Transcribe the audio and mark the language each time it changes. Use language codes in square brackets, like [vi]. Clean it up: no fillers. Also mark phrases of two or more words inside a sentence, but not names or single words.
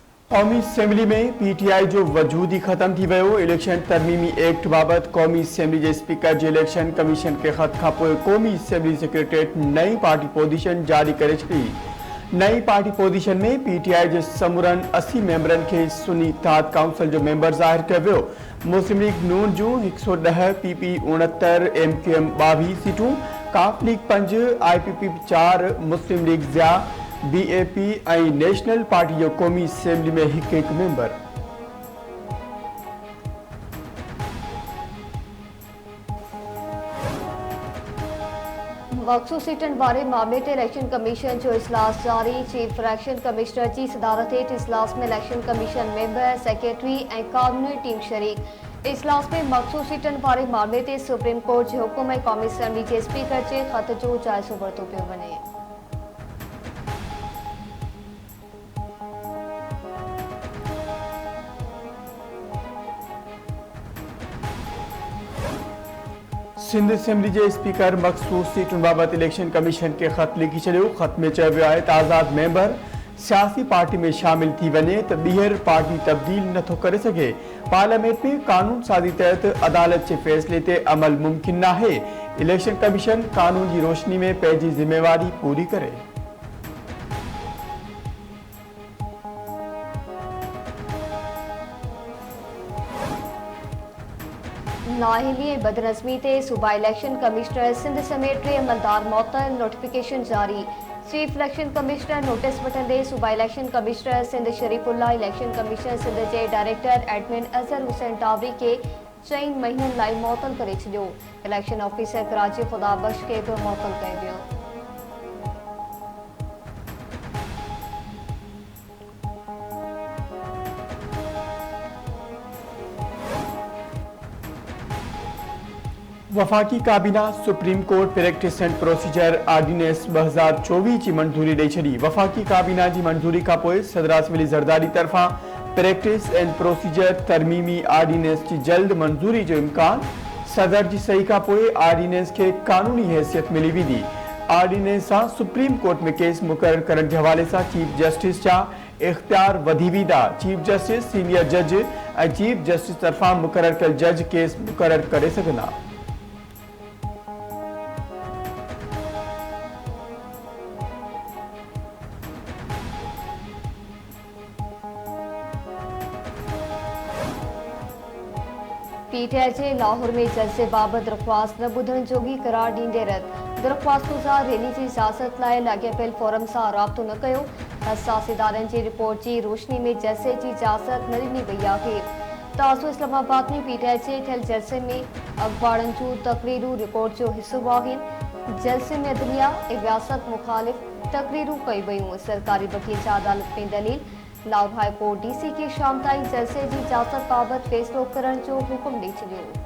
[sd] कौमी असेंबली में पीटीआई जो वजूद ही खत्म थी वियो। इलेक्शन तरमीमी एक्ट बाबत कौमी असेंबली के स्पीकर के इलेक्शन कमीशन के खत खां पोइ कौमी असेंबली सेक्रेटरीट नई पार्टी पोजीशन जारी करे छॾी। नई पार्टी पोजीशन में पीटीआई के समूरन 80 मेंबरन के सुन्नी इत्तेहाद काउंसिल जो मेंबर ज़ाहिर किया वियो। मुस्लिम लीग नून जूं 110, पीपी 69, एमक्यूएम 22 सीटूं, काफ लीग 5, आईपीपी 4, मुस्लिम लीग ज़िया, बीएपी और नेशनल पार्टी जो कौमी असेंबली में एक मेंबर। मखसूस सीटन वारे मामले ते इलेक्शन कमीशन जो इजलास जारी। चीफ इलेक्शन कमिश्नर की सदारत हेठ इजलास में इलेक्शन कमीशन मेंबर, सेक्रेटरी और कानूनी टीम शरीक। इजलास में मखसूस सीटन वारे मामले ते सुप्रीम कोर्ट के हुक्म ऐं कौमी असेंबली के स्पीकर के खत जो जायज़ो वरितो पियो वञे। सिंध असेंबली के स्पीकर मखसूस सीटुन बाबत इलेक्शन कमीशन के खत लिखी छो। खत में चयो वियो आहे त आज़ाद मेंबर सियासी पार्टी में शामिल थी वने तो ॿीहर पार्टी तब्दील नथो करे सके। पार्लियामेंट में कानून साज़ी तहत अदालत के फैसले ते अमल मुमकिन ना है। इलेक्शन कमीशन कानून की रोशनी में पंहिंजी जिम्मेवारी पूरी करे। नाअहली बदनज़मी ते सूबा इलेक्शन कमिश्नर सिंध समेत 3 अमलदार मअतल। नोटिफिकेशन जारी। चीफ इलेक्शन कमिश्नर नोटिस वठंदे सूबा इलेक्शन कमिश्नर सिंध शरीफुल्लाह इलेक्शन कमीशन सिंध के डायरेक्टर एडमिन अजहर हुसैन टावरी के 4 महीनन लाइ मअतल करे छॾियो। इलेक्शन ऑफिसर कराची खुदाबख्श के भी मअतल कयो वियो। वफाकी काबीना सुप्रीम कोर्ट प्रैक्टिस एंड प्रोसीजर ऑर्डिनेंस 2024 की मंजूरी दे छड़ी। वफाकी काबीना की मंजूरी का पोइ सदर आसिम जरदारी तरफा प्रैक्टिस एंड प्रोसीजर तरमीमी ऑर्डिनेंस की जल्द मंजूरी जो इम्कान। सदर की सही का पोइ ऑर्डिनेंस के कानूनी हैसियत मिली वेंदी। ऑर्डिनेंस से सुप्रीम कोर्ट में केस मुकर्रर करण के हवाले से चीफ जस्टिस जा इख्तियार वधी वेंदा। चीफ जस्टिस, सीनियर जज और चीफ जस्टिस तरफा मुकर्रर कल जज केस मुकर्रर करे सघंदा। पीटीआई के लाहौर में जज से बाबत दरख्वास्त न बुधण जोगी करार दींदे रद। दरख्वास्त गुज़ार रैली की इजाज़त लाइ लाॻापियल फोरम से राब्तो न कयो। हसास इदारनि की रिपोर्ट की रोशनी में जलसे की इजाज़त न ॾिनी वई आहे। ताज़ो इस्लामाबाद में पीटीआई के थियल जलसे में अखबारनि जूं तकरीरूं रिकॉर्ड जो हिस्सो आहिनि। जलसे में अदलिया ऐं रियासत मुखालिफ़ तकरीरूं कई वयूं। सरकारी वकील जा अदालत में दलील। लाहौर हाई कोर्ट डीसी की शाम ताईं जलसे की इजाज़त बाबत फैसलो करण जो हुक्म ॾेई छॾियो।